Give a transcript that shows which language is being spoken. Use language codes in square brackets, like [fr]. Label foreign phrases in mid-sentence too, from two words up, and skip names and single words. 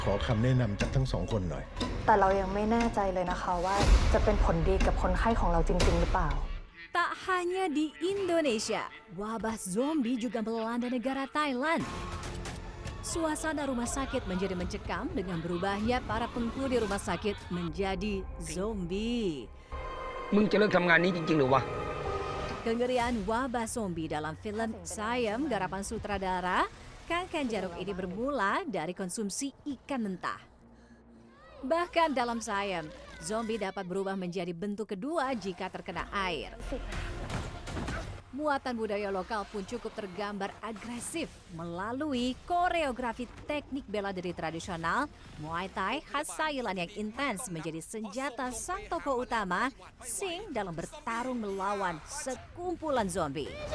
[th] ำแนะนำจากทั้งสองคนหน่อย แต่เรายังไม่แน่ใจเลยนะคะว่าจะเป็นผลดีกับคนไข้ของเราจริงๆหรือเปล่า [id] Tak hanya di Indonesia, wabah zombie juga melanda negara Thailand. Suasana rumah sakit menjadi mencekam dengan berubahnya para penghuni rumah sakit menjadi zombie. [th] มึงจะเลิกทำงานนี้จริงๆหรือวะ [id] Kengerian wabah zombie dalam film Ziam, garapan sutradara Kulp Kaljaeruk ini bermula dari konsumsi ikan mentah. Bahkan dalam Ziam, zombie dapat berubah menjadi bentuk kedua jika terkena air. Muatan budaya lokal pun cukup tergambar agresif melalui koreografi teknik bela diri tradisional, Muay Thai khas Thailand yang intens menjadi senjata sang tokoh utama Sing dalam bertarung melawan sekumpulan zombie.